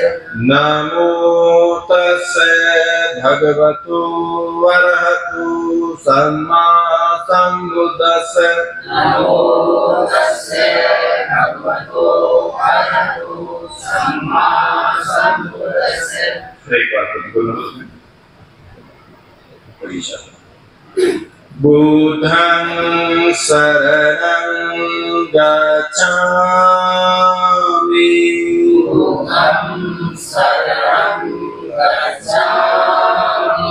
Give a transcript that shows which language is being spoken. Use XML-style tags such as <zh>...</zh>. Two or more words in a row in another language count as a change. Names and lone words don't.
<pi>नमो तस्से भगवतो अरहतो सम्मा सम्बुद्दस्से। नमो तस्से भगवतो अरहतो सम्मा सम्बुद्दस्से।</pi> <hi>एक बार बोलो।</hi> <pi>बुद्धं शरणं गच्छामि। बुद्धं शरणं गच्छामि।</pi>